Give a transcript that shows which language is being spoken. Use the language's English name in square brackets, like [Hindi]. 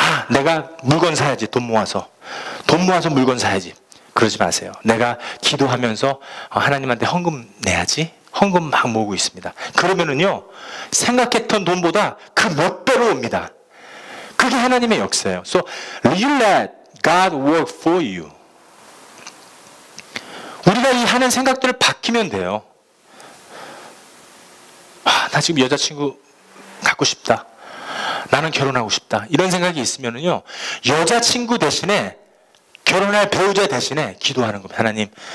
[Korean] 내가 물건 사야지. 돈 모아서 물건 사야지. 그러지 마세요. 내가 기도하면서 하나님한테 헌금 내야지. 헌금 막 모으고 있습니다. 그러면은요 생각했던 돈보다 그 몇 배로 옵니다. 그게 하나님의 역사예요. [English] So you let God work for you. [Korean] 우리가 이 하는 생각들을 바뀌면 돼요. 나 지금 여자친구 갖고 싶다. 나는 결혼하고 싶다. 이런 생각이 있으면은요 여자친구 대신에 결혼할 배우자 대신에 기도하는 겁니다.